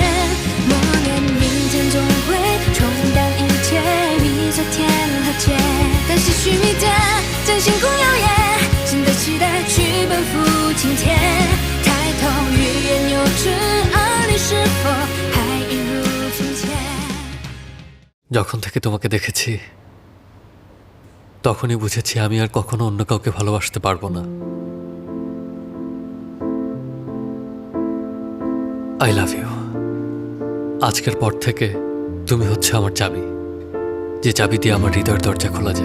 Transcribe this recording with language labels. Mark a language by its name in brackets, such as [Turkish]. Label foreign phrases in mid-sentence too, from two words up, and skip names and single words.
[Chinese] 默念明天总会冲淡一切，比昨天和解。但些许迷点，将星空耀眼，新的期待去奔赴今天。抬头语言幼稚，而你是否还一如从前？ [Bangla] যখন থেকে তোমাকে দেখেছি তখনই বুঝেছি আমি আর কখনো অন্য কাউকে ভালোবাসতে পারবো না। [English] I love you. [Bangla] আজকের পর থেকে তুমি হচ্ছে আমার চাবি, যে চাবি দিয়ে আমার হৃদয়ের দরজা খোলা যায়।